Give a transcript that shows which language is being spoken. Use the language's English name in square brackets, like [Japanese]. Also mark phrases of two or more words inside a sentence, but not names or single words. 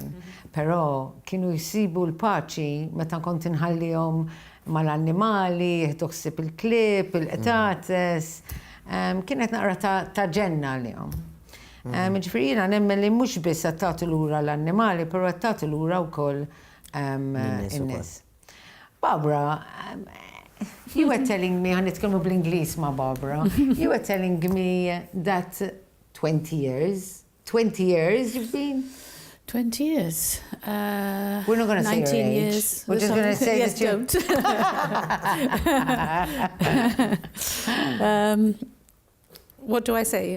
[Maltese] Però kienu jsibu l-paċi meta kont inħallihom mal-annimali, jieħdu ħsieb il-klieb, il-qtates. Kienet naqra ta' ġenna għalihom. Ġifieri jiena nemmen li mhux biss qed tagħtu lura l-annimali, però qed tagħtu lura wkoll in-nies. [English] Barbara, you were telling me, [Maltese] ħanitkellmu bl-Ingliż ma' Barbara, [English] you were telling me that 20 years you've been? 20 years. We're not going to say 19 your age. years. We're just going to say yes, that you... don't. what do I say?